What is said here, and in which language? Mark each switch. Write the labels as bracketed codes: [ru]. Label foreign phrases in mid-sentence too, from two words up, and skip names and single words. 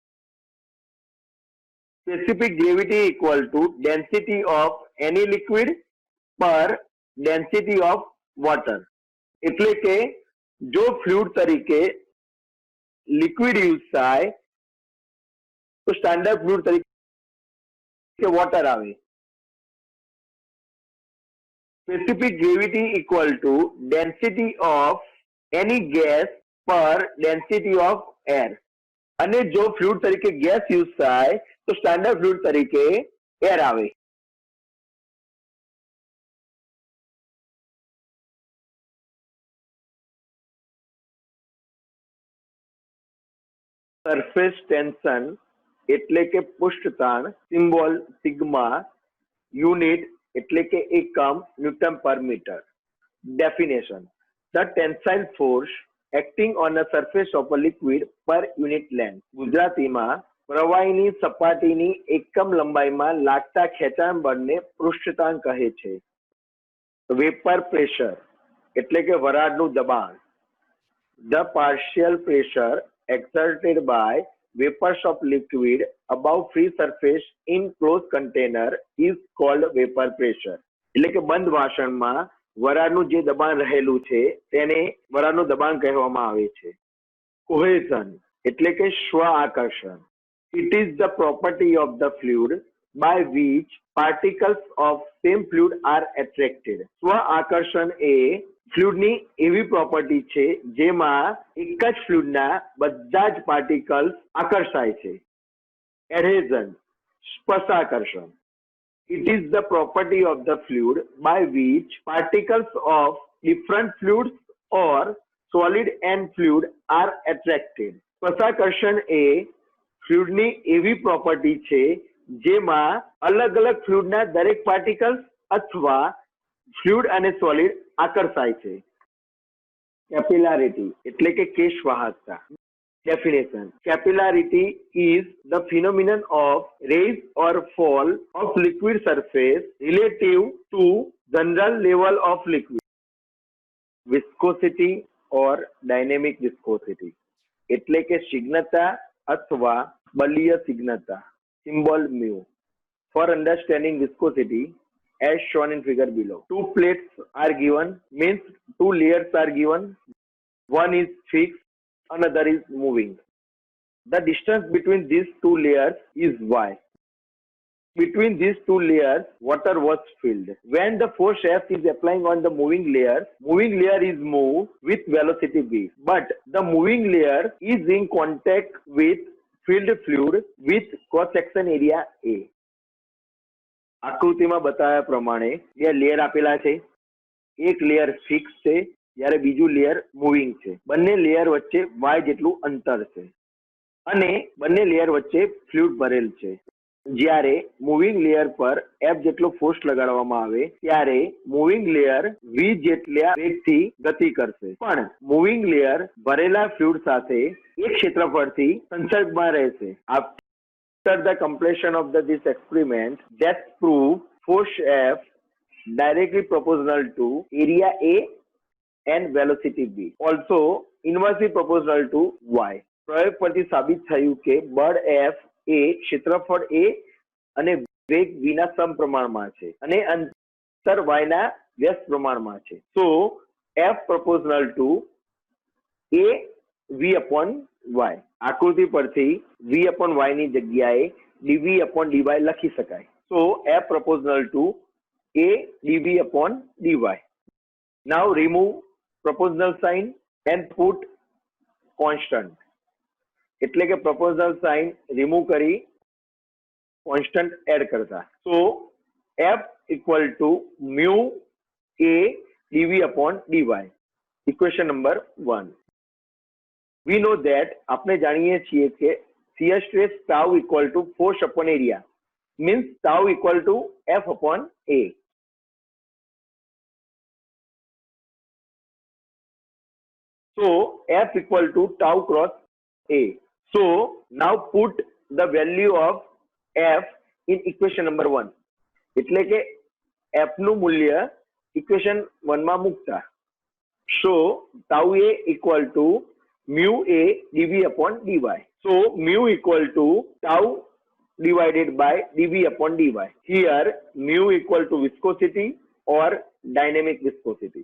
[en] Specific gravity equal to density of any liquid per density of water. [gu] એટલે કે જો ફ્લુઇડ તરીકે લિક્વિડ યુઝ થાય તો [en] standard fluid [gu] તરીકે વોટર આવે. [en] Specific gravity equal to density of any gas per density of air. [gu] અને જો ફ્લુઇડ તરીકે ગેસ યુઝ થાય તો [en] standard fluid [gu] તરીકે એર આવે. [en] surface tension [gu] એટલે કે પૃષ્ઠતાણ, [en] symbol sigma, [gu] યુનિટ એટલે કે એકમ ન્યૂટન પર મીટર. ડેફિનેશન, [en] the tensile force acting on the surface of a liquid per unit length. [gu] ગુજરાતીમાં પ્રવાહીની સપાટીની એકમ લંબાઈમાં લાગતા ખેંચાણ બળને પૃષ્ઠતાણ કહે છે. [en] vapor pressure [gu] એટલે કે વરાળનું દબાણ. [en] The partial pressure exerted by vapors of liquid above free surface in closed container is called vapor pressure. [gu] એટલે કે બંધ વાસણમાં વરાળનું જે દબાણ રહેલું છે તેને વરાળનું દબાણ કહેવામાં આવે છે. કોહેઝન એટલે કે સ્વ આકર્ષણ. [en] It is the property of the fluid by which particles of same fluid are attracted. [gu] સ્વ આકર્ષણ એ ફ્લુઇડની એવી પ્રોપર્ટી છે જેમાં એક જ ફ્લુઇડના બધા જ પાર્ટિકલ્સ આકર્ષાય છે. એડહેઝન, સ્પર્શાકર્ષણ. [en] It is the property of the fluid by which particles of different fluids or solid and fluid are attracted. [gu] સ્પર્શાકર્ષણ એ ફ્લુઇડની એવી પ્રોપર્ટી છે જેમાં અલગ અલગ ફ્લુઇડના દરેક પાર્ટિકલ્સ અથવા ફ્લુઇડ અને સોલિડ આકર્ષાય છે. કેપિલારિટી એટલે કે કેશ વાહકતા. [en] Definition, capillarity is the phenomenon of rise or fall of liquid surface relative to general level of liquid. Viscosity or dynamic viscosity [gu] એટલે કે સ્નિગ્ધતા અથવા બલીય સ્નિગ્ધતા. [en] Symbol mu. For understanding viscosity, as shown in figure below, two plates are given, means two layers are given. One is fixed, another is moving. The distance between these two layers is y. Between these two layers, water was filled. When the force F is applying on the moving layer is moved with velocity v. But the moving layer is in contact with filled fluid with cross-section area A. [gu] આકૃતિમાં બતાવ્યા પ્રમાણે બે લેયર આપેલા છે. એક [en] layer fix [gu] છે જ્યારે બીજું [en] layer moving [gu] છે. બંને લેયર વચ્ચે y જેટલું અંતર છે અને બંને લેયર વચ્ચે ફ્લુઇડ ભરેલ છે. જ્યારે [en] moving layer [gu] પર F જેટલો ફોર્સ લગાડવામાં આવે ત્યારે [en] moving layer [gu] v જેટલા વેગથી ગતિ કરશે. પણ [en] moving layer [gu] ભરેલા ફ્લુઇડ સાથે એક ક્ષેત્રફળથી સંસર્ગમાં રહેશે. [en] After the completion of this experiment, that proved force F directly proportional to area A and velocity v. Also inversely proportional to y. [gu] પ્રયોગ પરથી સાબિત થયું કે બળ F એ ક્ષેત્રફળ A અને વેગ v ના સમપ્રમાણમાં છે અને અંતર y ના વ્યસ્ત પ્રમાણમાં છે. [en] So F proportional to A v upon y. [gu] આકૃતિ પરથી [en] v upon y [gu] ની જગ્યાએ [en] dv upon dy [gu] લખી શકાય. [en] So F proportional to A dv upon dy. Now remove proportional sign and put constant. [gu] એટલે કે [en] proportional sign remove [gu] કરી [en] constant add [gu] કરતા. [en] So F equal to mu A dV upon dy. Equation number 1. We know that [gu] આપણે જાણીએ છીએ કે [en] shear stress tau equal to force upon area means tau equal to F upon A. So F equal to tau cross A. So now put the value of F in equation number 1. [gu] એટલે કે F નું મૂલ્ય equation 1 માં મૂકતા. [en] So tau A equal to mu A dV upon dy. So mu equal to tau divided by dV upon dy. Here mu equal to viscosity or dynamic viscosity.